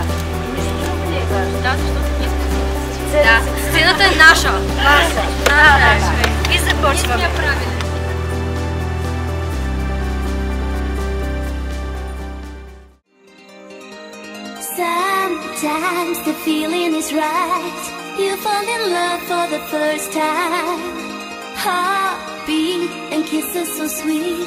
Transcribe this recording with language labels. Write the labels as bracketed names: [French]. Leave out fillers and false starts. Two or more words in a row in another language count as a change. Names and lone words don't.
[Bulgarian] Нищо друго не е важно. Да, защото ние сме да, сцената е наша. Наша. И започваме. [English] Sometimes the feeling is right. You fall in love for the first time. Heartbeat and kisses so sweet.